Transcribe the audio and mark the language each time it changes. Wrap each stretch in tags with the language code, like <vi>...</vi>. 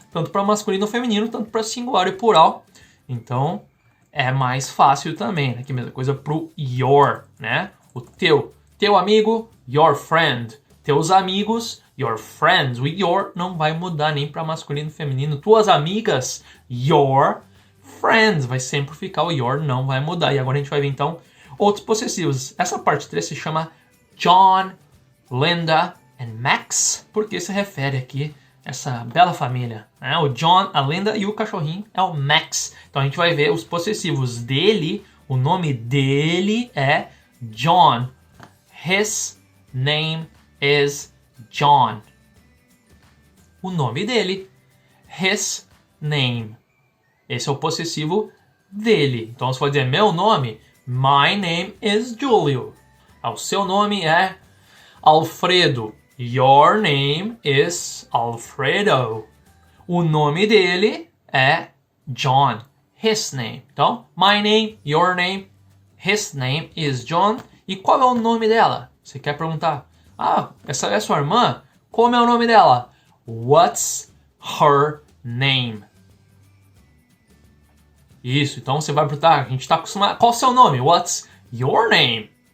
<pt>Tanto para masculino ou feminino, tanto para singular e plural. Então é mais fácil também. Aqui mesma coisa para o your, né? O teu. Teu amigo,</pt> <en>your friend.</en> <pt>Teus amigos,</pt> <en>your friends.</en> <pt>O your não vai mudar nem para masculino e feminino. Tuas amigas,</pt> <en>your friends.</en> <pt>Vai sempre ficar o your, não vai mudar. E agora a gente vai ver então outros possessivos. Essa parte 3 se chama John, Linda and Max, porque se refere aqui a essa bela família, né? O John, a Linda e o cachorrinho é o Max. Então a gente vai ver os possessivos dele. O nome dele é John.</pt> <en>His name is John.</en> <pt>O nome dele.</pt> <en>His name.</en> <pt>Esse é o possessivo dele. Então você vai dizer meu nome.</pt> <en>My name is Julio.</en> <pt>O seu nome é Alfredo.</pt> <en>Your name is Alfredo.</en> <pt>O nome dele é John.</pt> <en>His name.</en> <pt>Então,</pt> <en>my name, your name, his name is John.</en> <pt>E qual é o nome dela? Você quer perguntar, essa é sua irmã? Como é o nome dela?</pt> <en>What's her name?</en> <pt>Isso, então você vai perguntar, a gente está acostumado, qual é o seu nome?</pt> <en>What's your name?</en>